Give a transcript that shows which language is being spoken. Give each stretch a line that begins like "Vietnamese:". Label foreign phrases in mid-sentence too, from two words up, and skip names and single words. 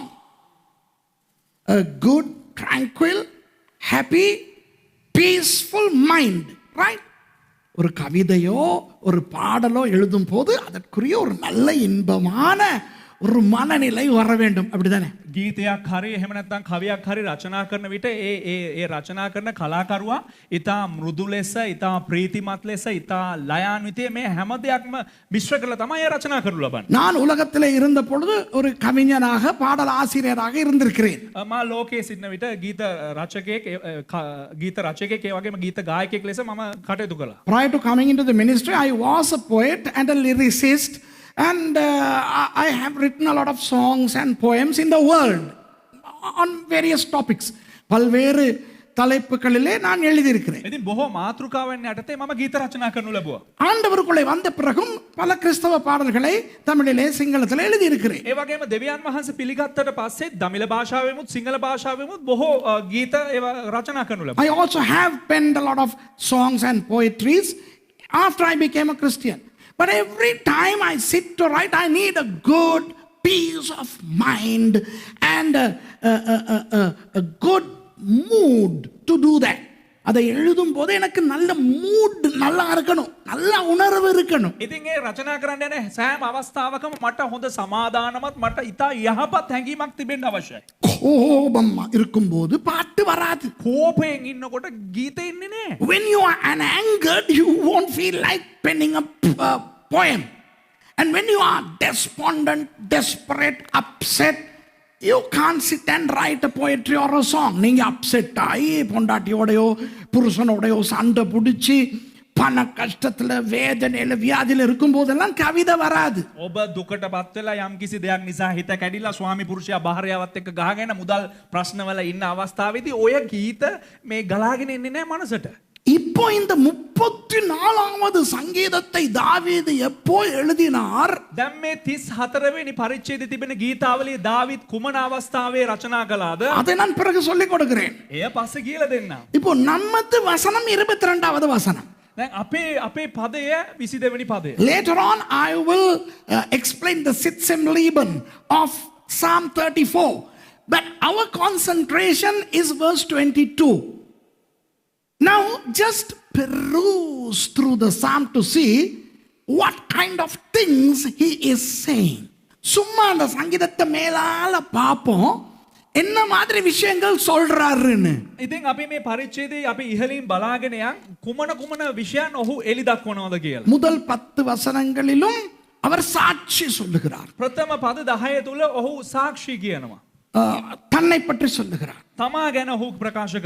English: A good, tranquil, happy, peaceful mind, right?
Tamil: ஒரு கவிதையோ ஒரு பாடலோ எழுதும் போது அதற்குரிய ஒரு நல்ல இன்பமான ஒரு மனநிலை வர வேண்டும், அப்படிதானே?
Sinhala: ගීතයක් හරි එහෙම නැත්නම් කවියක් හරි රචනා කරන විට ඒ රචනා කරන කලාකරුවා ඊටා මෘදු ලෙස ඊටා ප්‍රීතිමත් ලෙස ඊටා ලයාන්විතේ මේ හැම දෙයක්ම මිශ්‍ර කරලා තමයි ඒ රචනා කරනු ලබන්නේ.
Tamil: நான் உலகத்தில் இருந்த பொழுது ஒரு கவிஞனாக பாடல் ஆசிரியராக இருந்திருக்கிறேன்.
Sinhala: මා ලෝකයේ සිටින විට ගීත රචකයෙක් ඒ වගේම ගීත ගායකයෙක් ලෙස මම කටයුතු කළා.
English: Prior to coming into the ministry, I was a poet and a lyricist. And I have written a lot of songs and poems in the world on various topics.
Tamil: பல்வேறு தலைப்புகளிலே நான் எழுதியிருக்கிறேன்.
Sinhala: ඉතින් බොහෝ මාතෘකාවන් යටතේ මම ගීත රචනා කරනු ලැබුවා.
Tamil: ஆண்டவருக்குள்ளே வந்த பிறகும் பல கிறிஸ்தவ பாடல்களை தமிழிலே சிங்களத்திலே எழுதியிருக்கிறேன்.
Sinhala: ඒ වගේම දෙවියන් වහන්සේ පිළිගත්තට පස්සේ දමිළ භාෂාවෙමුත් සිංහල භාෂාවෙමුත් බොහෝ ගීත ඒවා රචනා කරනු ලැබුවා.
English: I also have penned a lot of songs and poetries after I became a Christian. But every time I sit to write, I need a good peace of mind and a good mood to do that.
Tamil: அதை எழுதும் போது எனக்கு நல்ல மூட் நல்லா இருக்கணும், நல்ல உணர்வு இருக்கணும்.
Sinhala: ඉතින් ඒ රචනා කරන්න යන සෑම අවස්ථාවකම මට හොඳ සමාදානමත් මට ඉතා යහපත් හැඟීමක් තිබෙන්න අවශ්‍යයි.
Tamil: கோபம் இருக்கும்போது பாட்டு வராது.
Sinhala: කෝපයෙන් ඉන්නකොට ගීත එන්නේ නැහැ.
English: When you are angered, you won't feel like penning a poem. And when you are despondent, desperate, upset, you can't sit and write a poetry or a song.
Tamil: நீங்க அப்செட் ஆகி பொண்டாட்டியோடையோ புருஷனோடையோ சண்டை பிடிச்சி பண கஷ்டத்துல வேதனையில வியாதியில இருக்கும் போதெல்லாம் கவிதை வராது.
Sinhala: ඔබ දුකට පත් වෙලා යම් කිසි දෙයක් නිසා හිත කැඩිලා ස්වාමි පුරුෂයා භාර්යාවත් එක්ක ගහගෙන මුදල් ප්‍රශ්නවල ඉන්න අවස්ථාවේදී ඔය ගීත මේ ගලාගෙන එන්නේ නැහැ මනසට.
Tamil: இப்போ இந்த 34வது சங்கீதத்தை தாவீது எப்போ எழுதினார்?
Sinhala: දැන් මේ 34 වෙනි පරිච්ඡේදයේ තිබෙන ගීතාවලිය දාවිත් කුමන අවස්ථාවේ රචනා කළාද?
Tamil: அதை நான் பிறகு சொல்லிக் கொடுக்கிறேன்.
Sinhala: එය පස්සේ කියලා දෙන්නම්.
Tamil: இப்போ நம்மது வசனம் 22வது வசனம்.
Sinhala: දැන් අපේ පදය 22 වෙනි පදය.
English: Later on I will explain the
German: Sitzem Lieben
English: of Psalm 34. But our concentration is verse 22. Now just peruse through the psalm to see what kind of things he is saying.
Tamil: சும்மா அந்த சங்கீதத்தை மேலால பாப்போம் என்ன மாதிரி விஷயங்கள் சொல்றாருன்னு.
Sinhala: ඉතින් අපි මේ පරිච්ඡේදයේ අපි ඉහළින් බලාගෙන යන් කුමන විෂයන් ඔහු එලි දක්වනවද කියලා.
Tamil: முதல் 10 வசனங்களிலும் அவர் சாட்சி சொல்லுகிறார்.
Sinhala: ප්‍රථම පද 10 තුල ඔහු සාක්ෂි කියනවා.
Tamil: தன்னை பற்றி சொல்லுகிறார்.
Sinhala: තමා ගැන ඔහු ප්‍රකාශ කරනවා.